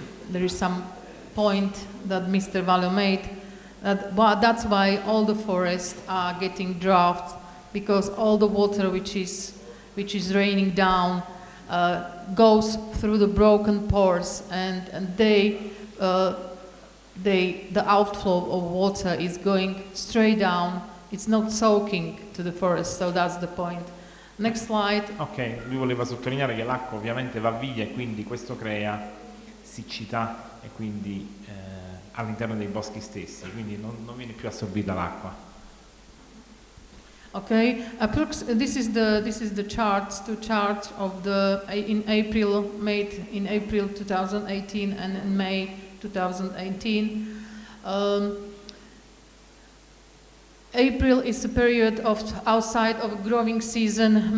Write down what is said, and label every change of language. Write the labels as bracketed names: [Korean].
[English] There is some point that Mr. Vallo made, that's why all the forests are getting drought, because all the water which is raining down goes through the broken pores, and the outflow of water is going straight down. It's not soaking to the forest, so that's the point. Next slide. [Italian] Ok, lui voleva sottolineare che l'acqua ovviamente va via e quindi questo crea siccità e quindi all'interno dei boschi stessi, quindi non viene più assorbita l'acqua. [English] Okay, this is the charts of the made in April 2018 and in May 2018. April is a period of outside of growing season.